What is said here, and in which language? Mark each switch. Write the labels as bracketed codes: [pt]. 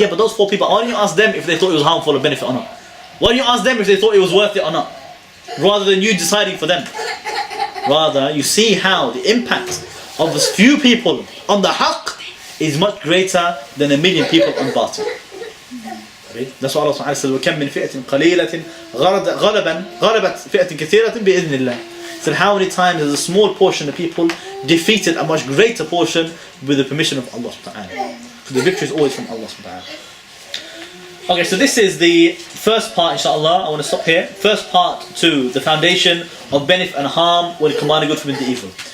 [en] Yeah, but those 4 people, why don't you ask them if they thought it was harmful or benefit or not? Why don't you ask them if they thought it was worth it or not? Rather than you deciding for them. Rather, you see how the impact of those few people on the haqq is much greater than 1 million people on batil. That's what Allah subhanahu wa ta'ala says, [ar] وَكَمْ مِنْ فِئَةٍ قَلِيلَةٍ غَلَبَتْ فِئَةٍ كَثِيرَةٍ بِإِذْنِ اللَّهِ. [en] So how many times has a small portion of people defeated a much greater portion with the permission of Allah subhanahu wa ta'ala. So the victory is always from Allah subhanahu wa ta'ala. Okay, so this is the first part, inshallah. I want to stop here. First part to the foundation of benefit and harm when commanding good from the evil.